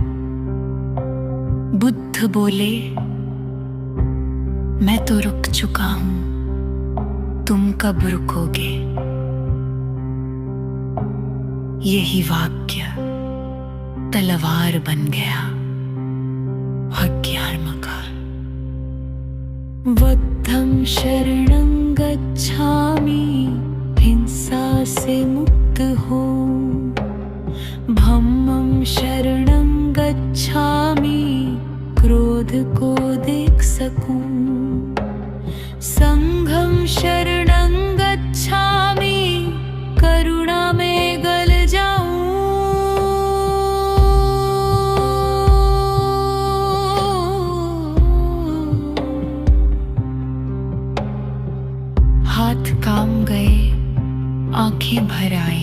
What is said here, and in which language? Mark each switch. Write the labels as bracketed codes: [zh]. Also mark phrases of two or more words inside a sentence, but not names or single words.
[hi] बुद्ध बोले, मैं तो रुक चुका हूं, तुम कब रुकोगे? यही वाक्य तलवार बन गया अज्ञान का। [pi] बुद्धं शरणं गच्छामि, [hi] हिंसा से मुक्त हो। [pi] धम्मं शरणं गच्छामि, [hi] क्रोध को देख सकूं। [pi] संघं शरणं गच्छामि, [hi] करुणा में गल जाऊं। हाथ काम गए, आंखें भर आई।